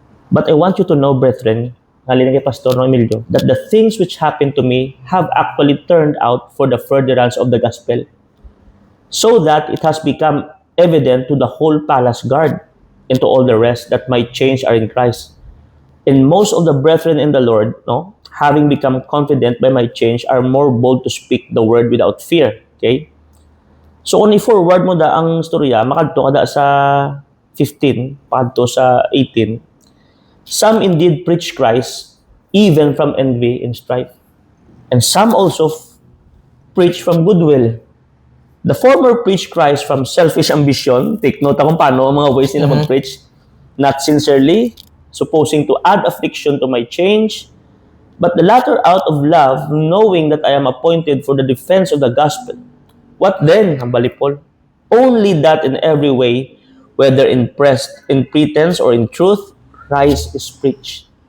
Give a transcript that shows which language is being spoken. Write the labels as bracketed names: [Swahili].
[English] But I want you to know, brethren, [Filipino] halina kay [English] Pastor Emilio, that the things which happened to me have actually turned out for the furtherance of the gospel, so that it has become evident to the whole palace guard and to all the rest that my change are in Christ. And most of the brethren in the Lord, having become confident by my change, are more bold to speak the word without fear. Okay? [Cebuano] So kung i-forward mo ang storya, makadto kada sa 15, pakadto sa 18. [English] Some indeed preach Christ even from envy and strife, and some also preach from goodwill. The former preach Christ from selfish ambition. Take note [Filipino] kung paano ang mga ways nila mag-preach. [English] Not sincerely, supposing to add affliction to my change, but the latter out of love, knowing that I am appointed for the defense of the gospel. What then, Paul? Only that in every way, whether in pretense or in truth, Christ is preached.